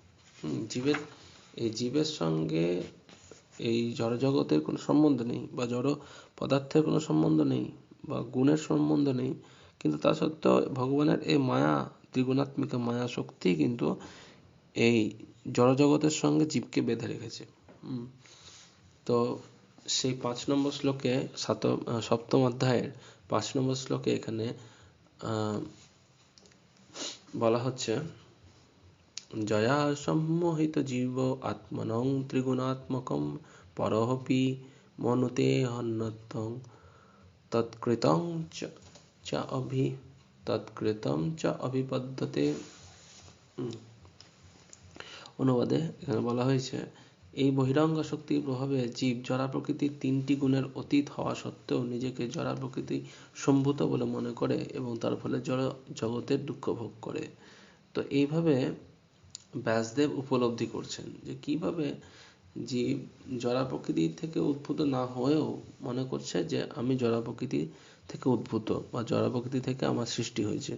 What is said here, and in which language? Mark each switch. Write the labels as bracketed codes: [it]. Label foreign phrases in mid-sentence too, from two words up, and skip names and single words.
[bn] জীবের সঙ্গে এই জড়জগতের কোনো সম্বন্ধ নেই, বা জড় পদার্থের কোনো সম্বন্ধ নেই, বা গুণের সম্বন্ধ নেই, কিন্তু তা সত্ত্বেও ভগবানের এই মায়া, ত্রিগুণাত্মিকা মায়া শক্তি কিন্তু এই জড়জগতের সঙ্গে জীবকে বেঁধে রেখেছে। তো সেই 5 নম্বর শ্লোকে, সপ্তম অধ্যায়ের 5 নম্বর শ্লোকে এখানে বলা হচ্ছে, [sa] জয়া সম্মোহিত জীব আত্মনং ত্রিগুণাত্মকম পরহপি মনুতে হন্যত্বং তৎকৃতং চ অভিপদ্যতে। [bn] অনুবাদে এখানে বলা হয়েছে, এই বহিরঙ্গ শক্তির প্রভাবে জীব জড়া প্রকৃতির 3টি গুণের অতীত হওয়া সত্ত্বেও নিজেকে জড়া প্রকৃতি সম্ভূত বলে মনে করে এবং তার ফলে জড় জগতের দুঃখ ভোগ করে। তো এইভাবে ব্যাসদেব উপলব্ধি করছেন যে কিভাবে জীব জড়া প্রকৃতি থেকে উদ্ভূত না হয়েও মনে করছে যে আমি জড়া প্রকৃতি থেকে উদ্ভূত, বা জড়া প্রকৃতি থেকে আমার সৃষ্টি হয়েছে।